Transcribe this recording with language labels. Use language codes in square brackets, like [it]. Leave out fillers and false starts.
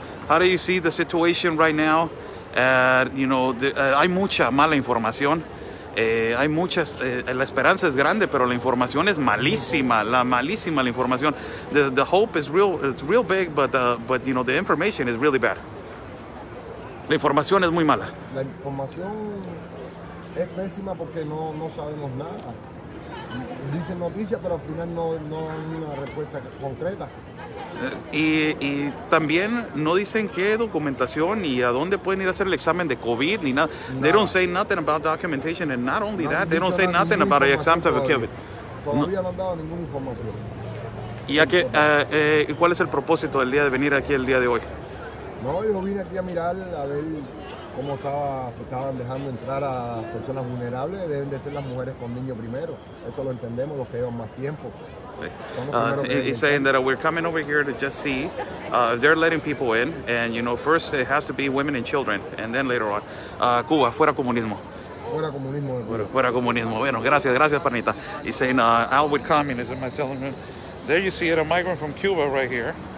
[en] How do you see the situation right now? [es] Hay mucha mala información. Hay muchas, la esperanza es grande, pero la información es malísima, malísima la información. [en] The hope is real, it's real big, but the information is really bad. [es] La información es muy mala. La información es pésima porque no sabemos nada. Dicen noticias, pero al final no hay una respuesta concreta. Y también no dicen qué documentación ni a dónde pueden ir a hacer el examen de COVID ni nada. [en] They don't say nothing about documentation, and not only that, they don't say nothing about the exams of COVID. [es] Todavía no han dado ninguna información. ¿Y a qué, cuál es el propósito del día de venir aquí el día de hoy? No, yo vine aquí a mirar, a ver cómo se estaban dejando entrar a personas vulnerables. Deben de ser las mujeres con niños primero. Eso lo entendemos, los que llevan más tiempo. [en] He's saying that we're coming over here to just see if they're letting people in, and first it has to be women and children, and then later on. [es] Cuba, fuera comunismo. Fuera comunismo. Fuera comunismo. Bueno, gracias, Panita. [en] He's saying out with communism. I tell him, there you see it, a migrant from Cuba right here.